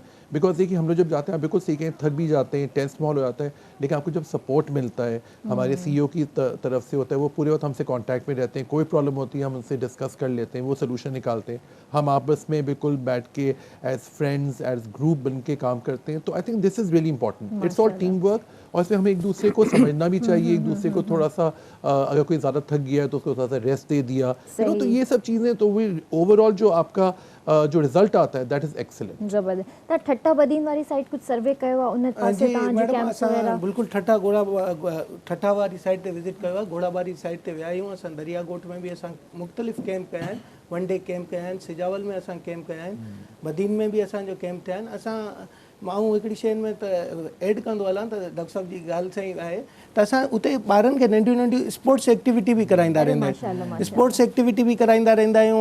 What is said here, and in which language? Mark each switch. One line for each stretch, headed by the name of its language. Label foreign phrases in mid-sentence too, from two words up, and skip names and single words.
Urdu: بکاز دیکھیے ہم لوگ جب جاتے ہیں آپ بالکل سیکھیں، تھک بھی جاتے ہیں، ٹینس ماحول ہو جاتا ہے، لیکن آپ کو جب سپورٹ ملتا ہے ہمارے سی ای او کی طرف سے ہوتا ہے، وہ پورے وقت ہم سے کانٹیکٹ میں رہتے ہیں، کوئی پرابلم ہوتی ہے ہم ان سے ڈسکس کر لیتے ہیں، وہ سولیوشن نکالتے ہیں. ہم آپس میں بالکل بیٹھ کے
English: as friends as group
Urdu: بن کے کام کرتے ہیں.
English: तो I think this is really important, it's all team work।
Urdu: اور اس میں ہمیں ایک دوسرے کو سمجھنا بھی چاہیے، ایک دوسرے کو تھوڑا سا اگر کوئی زیادہ تھک گیا ہے تو اس کو تھوڑا سا ریسٹ دے دیا، تو یہ سب چیزیں، تو وہ اوورآل جو آپ کا جو رزلٹ آتا ہے
English: that is excellent.
Sindhi: जबरदस्त। त ठट्टा बदीन वाली साइड कुछ सर्वे कयो आहे उन पासे जी तव्हां जे मैडम, कैंप्स वगैरह? असां बिल्कुलु ठट्टा वारी साइड ते विज़िट कयो आहे, घोड़ाबारी साइड ते विया आहियूं। असां दरिया ॻोठ में बि असां मुख़्तलिफ़ कैंप कया आहिनि, 1
English: day camp
Sindhi: कया आहिनि, सिजावल में असां कैंप कया आहिनि, बदीन में बि असांजो कैंप थिया आहिनि। असां माण्हू हिकिड़ी शइ में त एड कंदो हलां त डॉक्टर साहब जी ॻाल्हि सही आहे त असां उते ॿारनि खे नंढियूं
English: sports activity
Sindhi: बि कराईंदा रहंदा आहियूं,
English: sports activity
Sindhi: बि कराईंदा रहंदा आहियूं।